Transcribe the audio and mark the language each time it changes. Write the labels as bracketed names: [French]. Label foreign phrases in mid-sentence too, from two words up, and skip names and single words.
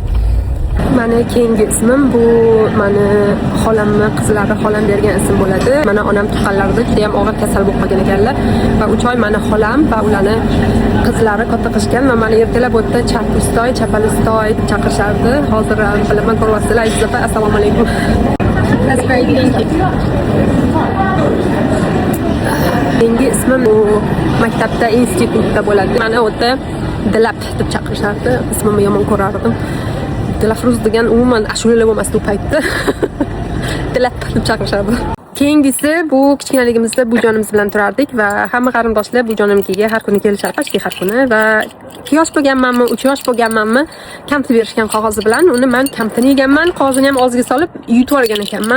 [Uzbek] Mana keyingi ismim bu mani xolamni qizlari, xolam bergan ism bo'ladi. Mana onam tuqqanlarida juda ham og'ir kasal bo'lib qolgan ekanlar va 3 oy mani xolam va ularni qizlari katta qilishgan va mani ertalab o'tda Chapustoy, Chapalistoy deb chaqirishardi. Hozir ham bilaman ko'ryapsizlar. Izzafa assalomu alaykum. [English] That's very thank you. [Uzbek] Keyingi ismim bu maktabda, institutda bo'ladi. Mani o'tda Dilab deb chaqirishardi. Ismimni yomon ko'rardim. Dilafruz degan umuman ashulalar bo'lmasdi u paytda. Dilab deb chaqirishardi. Keyingisi bu kichkinaligimizda bujonimiz bilan turardik va hamma qarindoshlar bujonimga har kuni kelishardi, har kuni va 2 yosh bo'lganmanmi, 3 yosh bo'lganmanmi, kamti berishgan qog'ozi bilan uni men kamtini yeganman, qog'ozini ham og'ziga solib yutib olgan ekanman.